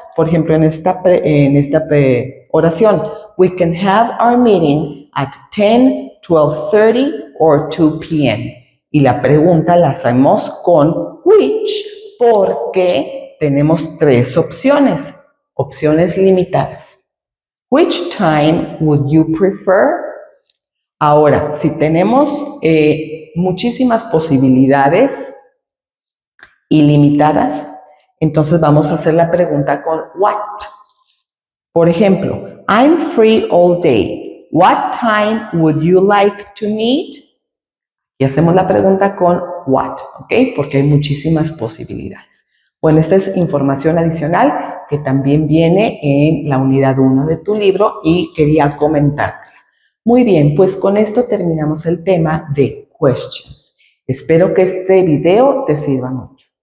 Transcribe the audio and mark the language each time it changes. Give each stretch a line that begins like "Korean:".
Spanish: Por ejemplo, en esta oración,
English: we can have our meeting at 10, 12:30 or 2 p.m.
Spanish: Y la pregunta la hacemos con which porque tenemos tres opciones limitadas.
English: Which time would you prefer?
Spanish: Ahora, si tenemos muchísimas posibilidades ilimitadas, entonces vamos a hacer la pregunta con what. Por ejemplo,
English: I'm free all day. What time would you like to meet?
Spanish: Y hacemos la pregunta con what, ¿ok? Porque hay muchísimas posibilidades. Bueno, esta es información adicional que también viene en la unidad 1 de tu libro y quería comentártela. Muy bien, pues con esto terminamos el tema de questions. Espero que este video te sirva mucho.